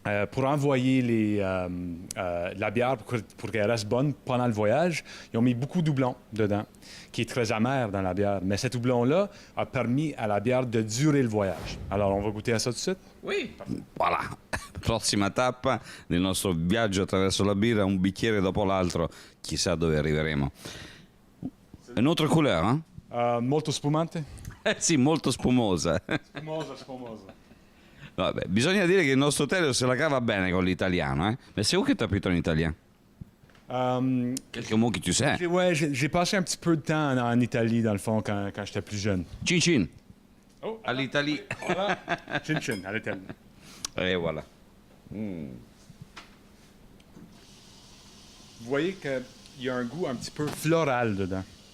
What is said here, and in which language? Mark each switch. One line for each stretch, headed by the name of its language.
French: pour envoyer la bière pour qu'elle reste bonne pendant le voyage, ils ont mis beaucoup de houblon dedans, qui est très amer dans la bière. Mais cet houblon-là a permis à la bière de durer le voyage. Alors, on va goûter à ça tout de suite? Oui. Voilà.
Italian: Prossima tappa del nostro viaggio attraverso la birra, un bicchiere dopo l'altro, chissà dove arriveremo. Un'altra couleur, eh? Molto spumante? Sì, molto spumosa. Spumosa. Vabbè, bisogna dire che il nostro Telio se la cava bene con l'italiano, eh?
French: Mais c'est où que tu as appris ton italien? Quelques mots que tu sais. Ouais, j'ai passé un petit peu de temps en Italie, dans le fond, quand j'étais plus jeune.
Italian: Cin cin. Oh,
French: All'Italie. voilà. Chin chin, à l'Italie. Et voilà. Vous voyez qu'il y a un goût un petit peu floral dedans.